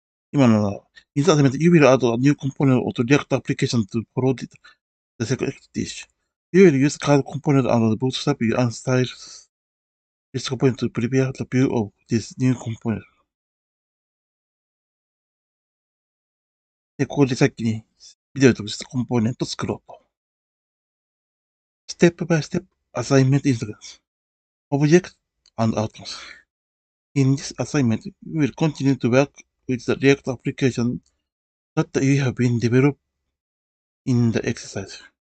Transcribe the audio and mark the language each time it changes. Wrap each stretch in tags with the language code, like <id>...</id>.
<ja>今のは、</ja> <en>in the assignment, you will add a new component of the React application to follow the selected dish. You will use card component and the bootstrap and style list component to prepare the view of this new component.</en> <ja>で、ここでさっきにビデオとコンポーネントを作ろうと。</ja> <en>Step by step assignment instructions. Object and outcomes. In this assignment, you will continue to work with the React application that you have been developed in the exercise.</en>